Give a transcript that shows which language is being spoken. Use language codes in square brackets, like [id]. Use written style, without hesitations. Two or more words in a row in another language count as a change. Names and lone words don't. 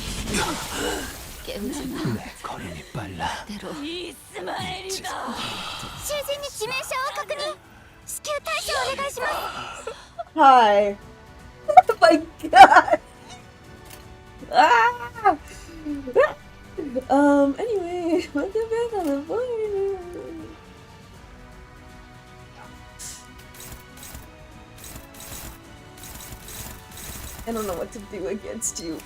[ko] 깨우지 마. 내 걸음이 빨라. 대로 이스마엘이다. [ja] 囚人に致命傷を確認至急対処をお願いします [en] Hi. Oh my god. Ah. Anyway, let's get back on the phone. I don't know what to do against you.